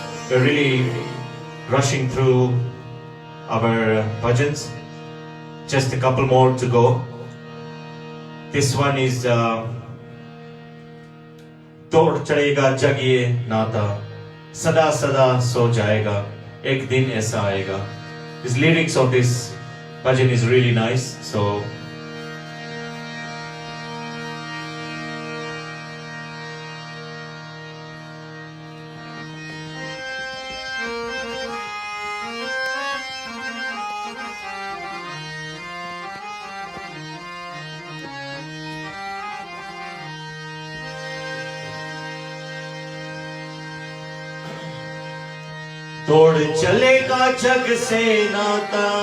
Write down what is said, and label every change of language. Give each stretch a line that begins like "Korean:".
English: We're really rushing through our bhajans. Just a couple more to go. This one is
Hindi: तोड़ चढ़ेगा जग ये नाता, सदा सदा सो जाएगा, एक दिन ऐसा आएगा.
English: These lyrics of this bhajan is really nice. So
Hindi: तोड़ चलेगा जग से नाता,